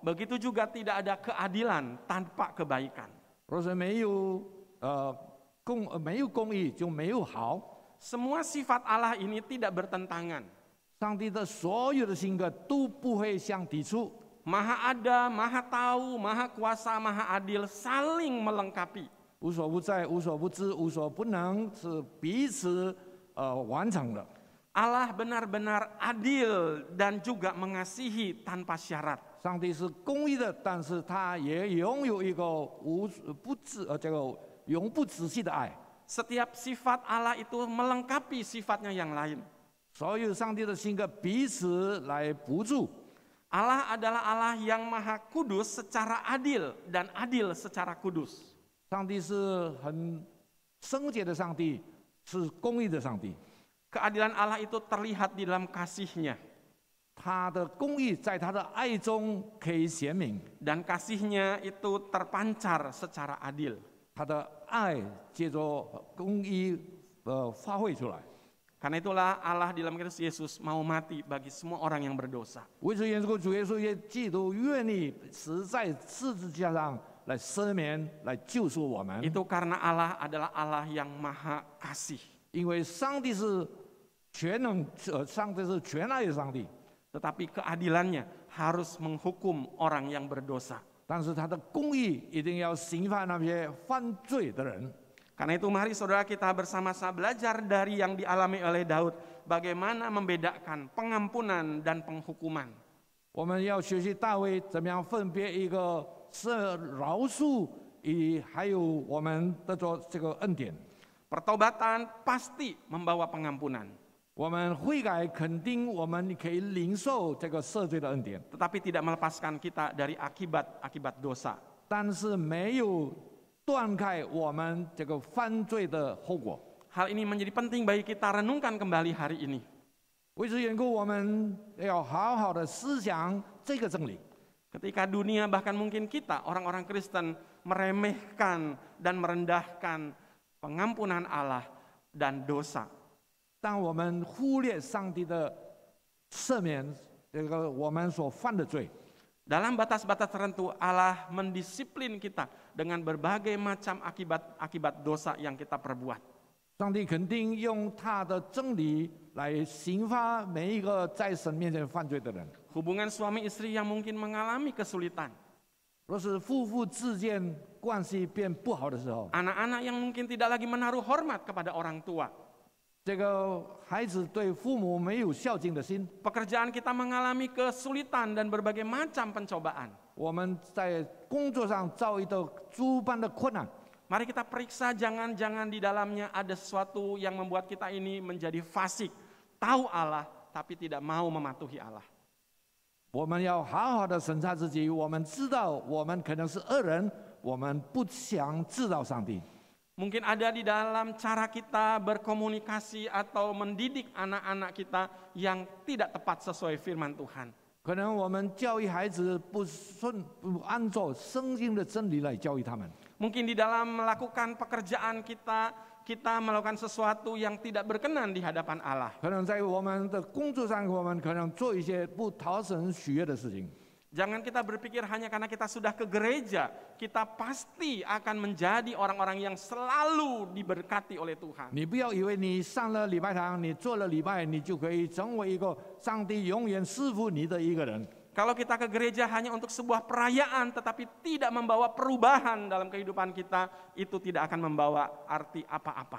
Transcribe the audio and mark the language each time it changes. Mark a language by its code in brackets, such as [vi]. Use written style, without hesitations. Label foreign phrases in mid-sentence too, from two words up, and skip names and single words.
[id] Begitu juga tidak ada keadilan tanpa kebaikan. [zh] 若是没有公义，就没有好。 [id] Semua sifat Allah ini tidak bertentangan. [zh] 上帝的所有的性格都不会相抵触， [id] Maha ada, maha tahu, maha kuasa, maha adil, saling melengkapi. [zh] 无所不在、无所不知、无所不能，是彼此完成的。 [id] Allah benar-benar adil dan juga mengasihi tanpa syarat. [zh] 上帝是公义的，但是他也拥有一个永不止息的爱。 [id] Setiap sifat Allah itu melengkapi sifatnya yang lain. [zh] 所有上帝的性格彼此来补助。 [id] Allah adalah Allah yang maha kudus secara adil dan adil secara kudus. [zh] 上帝是很圣洁的上帝，是公义的上帝。 [id] Keadilan Allah itu terlihat di dalam kasih-Nya. [zh] 他的公义在他的爱中可以显明， [id] Dan kasih-Nya itu terpancar secara adil. [zh] 他的爱借着公义发挥出来。 [id] Karena itulah Allah di dalam Kristus Yesus mau mati bagi semua orang yang berdosa. [zh] 为此缘故，主耶稣也基督愿意死在十字架上来赦免、来救赎我们。 [id] Itu karena Allah adalah Allah yang maha kasih. [zh] 因为上帝是全能，上帝是全爱的上帝， [id] Tetapi keadilannya harus menghukum orang yang berdosa. [zh] 但是他的公义一定要刑判那些犯罪的人。 [id] Karena itu mari saudara kita bersama-sama belajar dari yang dialami oleh Daud. Bagaimana membedakan pengampunan dan penghukuman. [zh] 我们要学习大卫怎么样分别一个是饶恕，还有我们的这个恩典。 [id] Pertobatan pasti membawa pengampunan. [zh] 我们悔改肯定我们可以领受这个赦罪的恩典， [id] Tetapi tidak melepaskan kita dari akibat dosa. [zh] 但是没有断开我们这个犯罪的后果。 [id] Hal ini menjadi penting bagi kita renungkan kembali hari ini. [zh] 为此缘故，我们要好好的思想这个真理。 [id] Ketika dunia bahkan mungkin kita orang-orang Kristen meremehkan dan merendahkan pengampunan Allah dan dosa. [zh] 当我们忽略上帝的赦免，这个我们所犯的罪， [id] Dalam batas-batas tertentu Allah mendisiplin kita dengan berbagai macam akibat dosa yang kita perbuat. [zh] 上帝肯定用他的真理来刑罚每一个在神面前犯罪的人。 [id] Hubungan suami istri yang mungkin mengalami kesulitan. [zh] 若是夫妇之间关系变不好的时候， [id] Anak-anak yang mungkin tidak lagi menaruh hormat kepada orang tua. [zh] 这个孩子对父母没有孝敬的心， [id] Pekerjaan kita mengalami kesulitan dan berbagai macam pencobaan. [zh] 我们在工作上遭遇到诸般的困难。 [id] Mari kita periksa jangan-jangan di dalamnya ada sesuatu yang membuat kita ini menjadi fasik. Tahu Allah tapi tidak mau mematuhi Allah. [zh] 我们要好好的审查自己，我们知道我们可能是恶人，我们不想知道上帝。 [id] Mungkin ada di dalam cara kita berkomunikasi atau mendidik anak-anak kita yang tidak tepat sesuai firman Tuhan. [zh] 可能我们教育孩子不按照圣经的真理来教育他们。 [id] Mungkin di dalam melakukan pekerjaan kita melakukan sesuatu yang tidak berkenan di hadapan Allah. [zh] 可能在我们的工作上，我们可能做一些不讨神喜悦的事情。 [id] Jangan kita berpikir hanya karena kita sudah ke gereja, kita pasti akan menjadi orang-orang yang selalu diberkati oleh Tuhan. [zh] 你不要以为你上了礼拜堂，你做了礼拜，你就可以成为一个上帝永远赐福你的一个人。 [id] Kalau kita ke gereja hanya untuk sebuah perayaan tetapi tidak membawa perubahan dalam kehidupan kita, itu tidak akan membawa arti apa-apa.